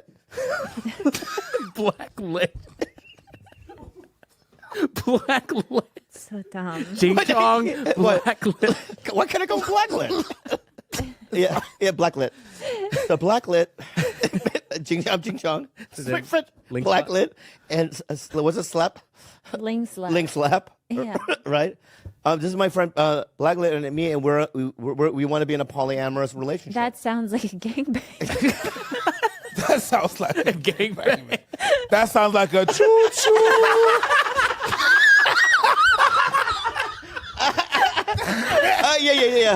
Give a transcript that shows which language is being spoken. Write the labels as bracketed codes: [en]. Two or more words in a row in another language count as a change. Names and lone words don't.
[en] Blacklit. Blacklit. So dumb. Jing Jong. What? Blacklit. Why can't I go blacklit? yeah, blacklit. So blacklit. I'm Jing Chong. Link Blacklit. And what's a slap? Ling slap. Ling slap. Yeah. Right? This is my friend Blacklit and me, and we want to be in a polyamorous relationship. That sounds like a gangbang. That sounds like a Gangbang. That sounds like a choo choo. Yeah.